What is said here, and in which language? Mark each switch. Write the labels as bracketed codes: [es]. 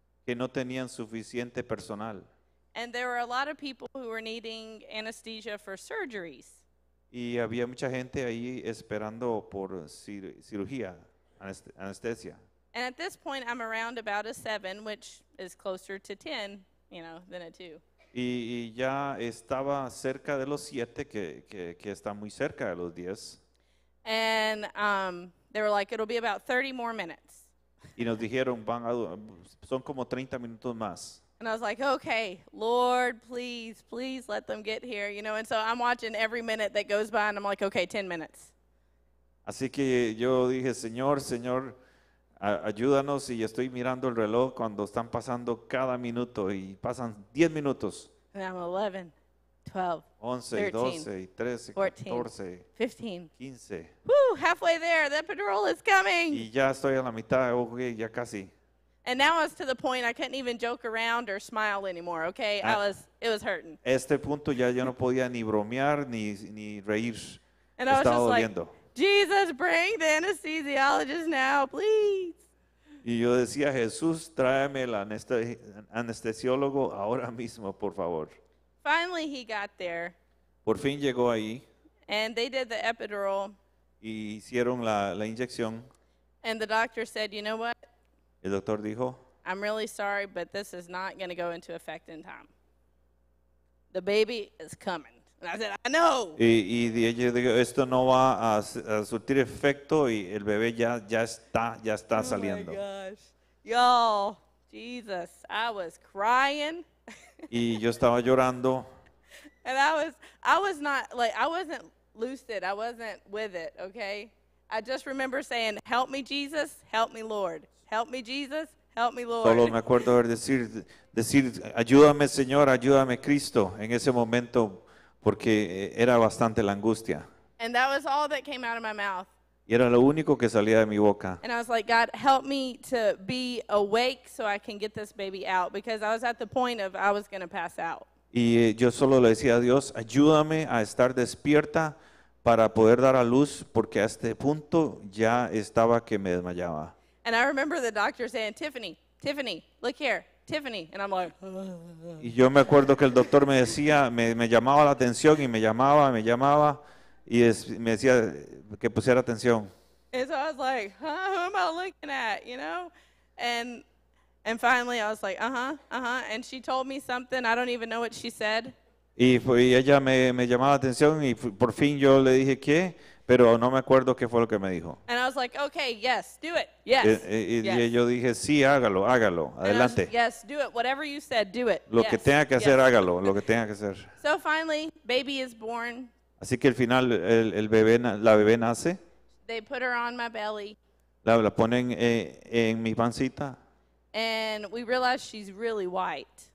[es] que no tenían suficiente personal. [en] And there were a lot of people who were needing anesthesia for surgeries. [es] Y había mucha gente ahí esperando por cirugía, anestesia. [en] And at this point, I'm around about a 7, which is closer to 10, you know, than a 2. [es] Y ya estaba cerca de los 7, que está muy cerca de los 10. [en] And they were like, it'll be about 30 more minutes. [es] Y nos dijeron, son como 30 minutos más. [en] And I was like, okay, Lord, please, please let them get here, you know. And so I'm watching every minute that goes by, and I'm like, okay, 10 minutes. [es] Así que yo dije, Señor, ayúdanos, y estoy mirando el reloj cuando están pasando cada minuto, y pasan 10 minutos. [en] And I'm 11, 12, 11, 13, 12, 13, 14, 14, 15. 15. Woo, halfway there, the epidural is coming. [es] Y ya estoy a la mitad, okay, ya casi. [en] And now I was to the point I couldn't even joke around or smile anymore, okay? It was hurting. [es] Este punto ya yo no podía ni bromear ni reír. [en] And I was [es] Estaba [en] just like, [es] doliendo. [en] Jesus, bring the anesthesiologist now, please. [es] Y yo decía, Jesús, tráeme el anestesiólogo ahora mismo, por favor. [en] Finally, he got there, [es] Por fin llegó ahí [en] and they did the epidural, [es] y hicieron la inyección. [en] and the doctor said, you know what? [es] El doctor dijo, [en] I'm really sorry, but this is not going to go into effect in time. The baby is coming. And I said, I know. [es] y ella dijo, esto no va a surtir efecto, y el bebé ya está saliendo. [en] Oh my gosh. Y'all, Jesus, I was crying. [es] Y yo estaba llorando. [en] And I wasn't lucid. I wasn't with it, okay? I just remember saying, help me, Jesus, help me, Lord. Help me, Jesus, help me, Lord. [es] Solo me acuerdo de decir, ayúdame, Señor, ayúdame, Cristo, en ese momento, porque era bastante la angustia. [en] And that was all that came out of my mouth. [es] Y era lo único que salía de mi boca. [en] And I was like, God, help me to be awake so I can get this baby out, because I was at the point of I was going to pass out. [es] Y yo solo le decía a Dios, ayúdame a estar despierta para poder dar a luz, porque a este punto ya estaba que me desmayaba. [en] And I remember the doctor saying, Tiffany, look here, Tiffany. And I'm like, [es] Y yo me acuerdo que el doctor me decía, me llamaba la atención, y me llamaba, y me decía que pusiera atención. [en] and so I was like, who am I looking at, you know? And finally I was like, and she told me something, I don't even know what she said. [es] Y ella me llamaba la atención, y por fin yo le dije qué, pero no me acuerdo qué fue lo que me dijo. [en] And I was like, okay, yes, do it, yes. [es] Y yo dije, sí, hágalo, [en] And I was, [es] adelante. [en] yes, do it, whatever you said, do it. [es] Lo [en] yes, [es] que tenga que hacer, [en] yes. [es] hágalo, lo que tenga que hacer. [en] So finally, baby is born. [es] Así que al final la bebé nace, [en] They put her on my belly, [es] la ponen en mi pancita, [en] and we realized she's really white.